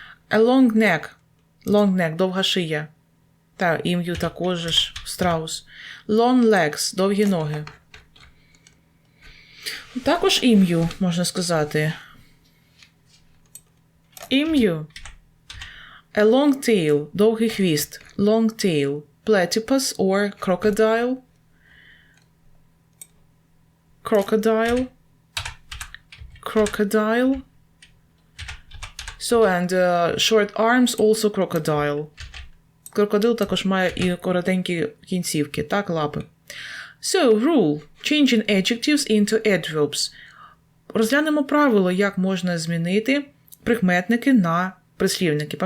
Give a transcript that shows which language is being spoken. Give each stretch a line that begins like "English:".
English: A long neck. Long neck,
Ukrainian: довга шия. Та, ім'ю також ж, страус.
English: Long legs,
Ukrainian: довгі ноги. Також ім'ю, можна сказати. Ім'ю.
English: A long tail,
Ukrainian: довгий хвіст.
English: Long tail. Platypus or crocodile. Crocodile. Crocodile. So, and short arms, also crocodile.
Ukrainian: Крокодил також має і коротенькі кінцівки, так, лапи.
English: So, rule. Changing adjectives into adverbs.
Ukrainian: Розглянемо правило, як можна змінити прикметники на прислівники.